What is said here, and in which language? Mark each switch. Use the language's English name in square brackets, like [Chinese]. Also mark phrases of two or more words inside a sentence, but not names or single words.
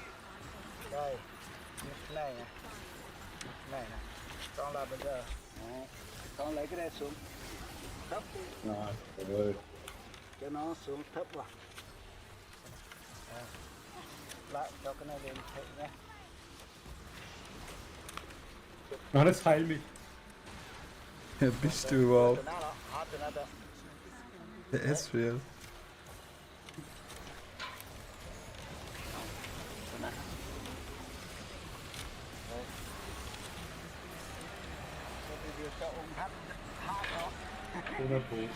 [Vietnamese] Đây. Như thế này nè. Này nè. Con là bây giờ. Đấy. Con lấy cái này xuống. Thấp đi. Rồi. Cho nó xuống thấp vào. Đấy. Lại cho cái này lên thế nhé. [German] War das heilig? Wer bist du überhaupt? Der Esriel. Ohne Boot.